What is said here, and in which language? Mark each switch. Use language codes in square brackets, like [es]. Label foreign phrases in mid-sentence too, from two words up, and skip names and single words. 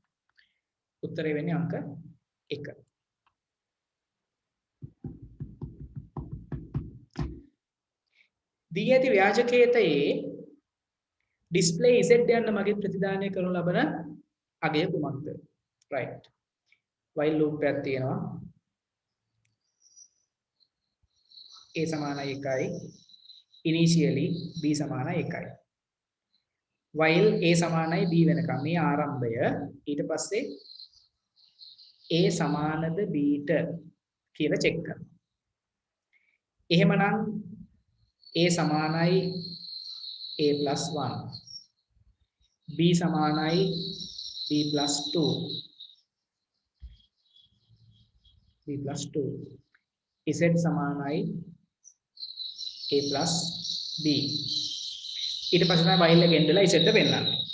[si] උත්තරේ වෙන්නේ අංක 1. දී ඇති ව්‍යාජකේතයේ display z යන මගින් ප්‍රතිදානය කරනු ලබන අගය කුමක්ද? [en] right. while loop [si] එකක් තියෙනවා. a සමානයි 1යි. initially b සමානයි 1යි. while a සමානයි b වෙනකම් මේ ආරම්භය ඊට පස්සේ a සමානද b ට කියලා චෙක් කරනවා. එහෙමනම් a සමානයි a + 1 b සමානයි b + 2 z සමානයි a + b ඊට පස්සේ තමයි while එක එන්නලා z එක පෙන්නන්නේ.